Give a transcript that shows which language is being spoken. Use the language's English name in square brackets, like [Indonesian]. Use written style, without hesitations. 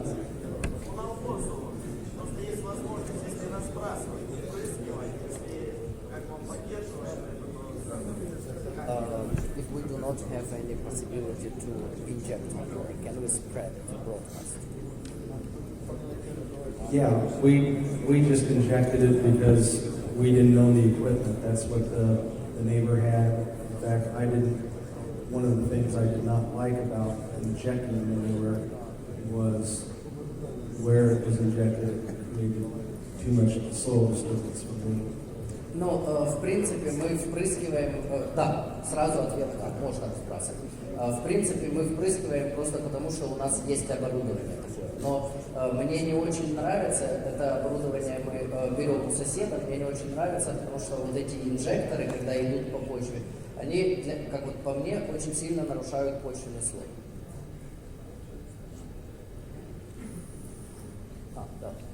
[Russian] Есть возможность, если разбрасывать, впрыскивать, если как он поддерживает, [English] If we do not have any possibility to inject manure, can we spread the broadcast? Yeah, we just injected it because we didn't own the equipment. That's what the neighbor had. In fact, one of the things I did not like about injecting manure was where it was injected. It created too much soil disturbance for me. [Russian] Ну, в принципе, мы впрыскиваем, да, сразу ответ, да, можно разбрасывать. В принципе, мы впрыскиваем просто потому, что у нас есть оборудование такое. Но мне не очень нравится, это оборудование мы берем у соседа, мне не очень нравится, потому что вот эти инжекторы, когда идут по почве, они, как вот по мне, очень сильно нарушают почвенный слой. Да.